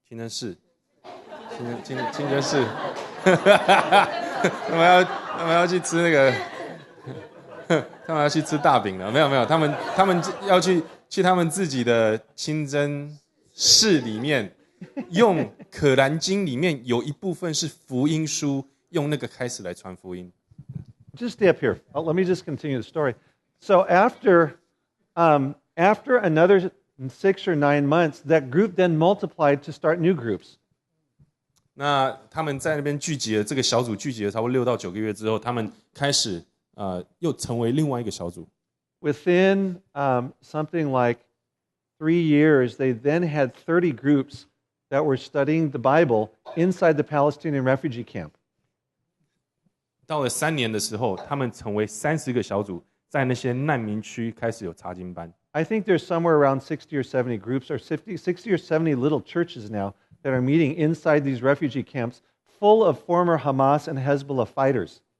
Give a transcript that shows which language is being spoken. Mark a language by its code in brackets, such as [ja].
[zh] 寺，他们要去吃那个，他们要去吃大饼了，没有，他们要去他们自己的清真寺里面。用可兰经里面有一部分是福音书，用那个开始来传福音。 [en] Just stay up here. Let me just continue the story. So after another 6 or 9 months, that group then multiplied to start new groups. [zh] 那他们在那边聚集了，这个小组聚集了差不多6到9个月之后，他们开始又成为另外一个小组。 [en] Within something like 3 years, they then had 30 groups that were studying the Bible inside the Palestinian refugee camp. [zh] 到了3年的时候，他们成为30个小组，在那些难民区开始有查经班。 [en] I think there's somewhere around 60 or 70 groups, or 60 or 70 little churches now that are meeting inside these refugee camps, full of former Hamas and Hezbollah fighters.